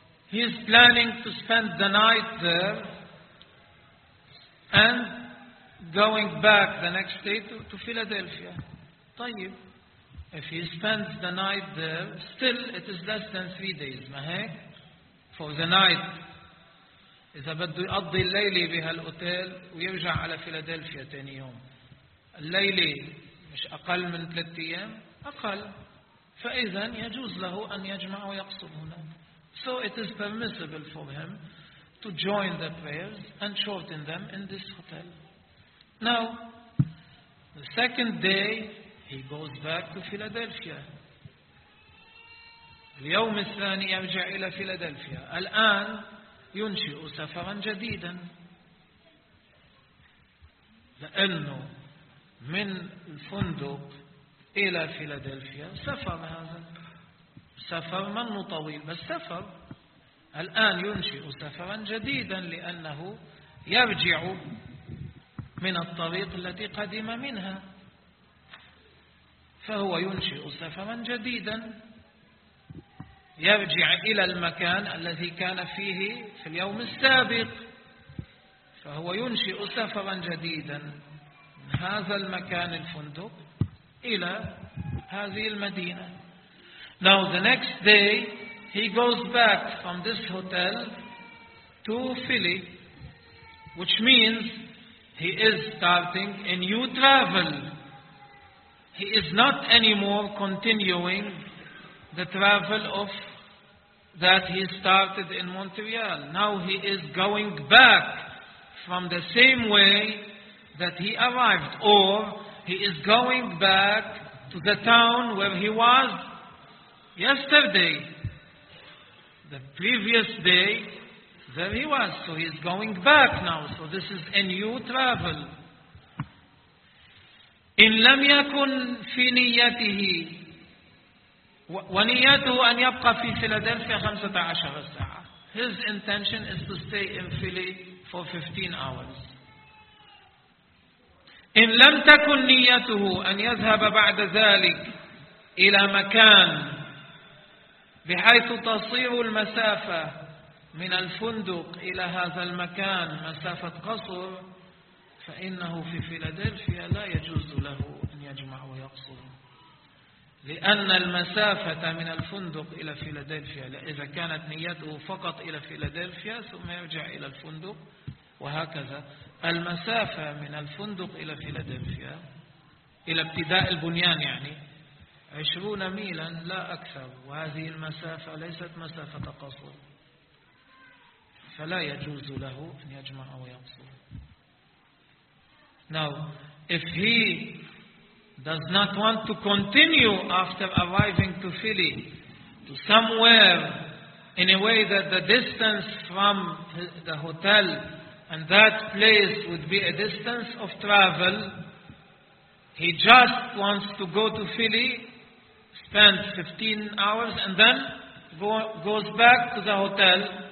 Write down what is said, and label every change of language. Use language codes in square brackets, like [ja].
[en] He is planning to spend the night there and going back the next day to Philadelphia. [ar] طيب. [en] If he spends the night there, still it is less than 3 days. [ar] مهيك. [en] For the night. [ar] إذا بده يقضي الليلة بهالأوتيل ويرجع على فيلادلفيا تاني يوم. الليلة مش أقل من 3 أيام؟ أقل. فإذا يجوز له أن يجمع ويقصر هنا. [en] So it is permissible for him to join the prayers and shorten them in this hotel. Now, the second day he goes back to Philadelphia. [ar] اليوم الثاني يرجع إلى فيلادلفيا. الآن ينشئ سفرا جديدا لأنه من الفندق إلى فيلادلفيا سفر. هذا سفر منه طويل بس سفر. الآن ينشئ سفرا جديدا لأنه يرجع من الطريق التي قدم منها, فهو ينشئ سفرا جديدا يرجع إلى المكان الذي كان فيه في اليوم السابق, فهو ينشئ سفرا جديدا من هذا المكان الفندق إلى هذه المدينة. [en] Now the next day he goes back from this hotel to Philly, which means he is starting a new travel. He is not anymore continuing the travel of that he started in Montreal. Now he is going back from the same way that he arrived, or he is going back to the town where he was yesterday. The previous day, there he was. So he is going back now. So this is a new travel. [ar] إن لم يكن في نيته ونيته أن يبقى في فيلادلفيا 15 ساعة. [en] His intention is to stay in Philly for 15 hours. [ar] إن لم تكن نيته أن يذهب بعد ذلك إلى مكان بحيث تصير المسافة من الفندق إلى هذا المكان مسافة قصر فإنه في فيلادلفيا لا يجوز له أن يجمع ويقصر، لأن المسافة من الفندق إلى فيلادلفيا، إذا كانت نيته فقط إلى فيلادلفيا ثم يرجع إلى الفندق وهكذا، المسافة من الفندق إلى فيلادلفيا إلى ابتداء البنيان يعني 20 ميلا لا أكثر، وهذه المسافة ليست مسافة قصر، فلا يجوز له أن يجمع ويقصر. [en] Now, if he does not want to continue after arriving to Philly to somewhere in a way that the distance from the hotel and that place would be a distance of travel, he just wants to go to Philly, spend 15 hours and then goes back to the hotel.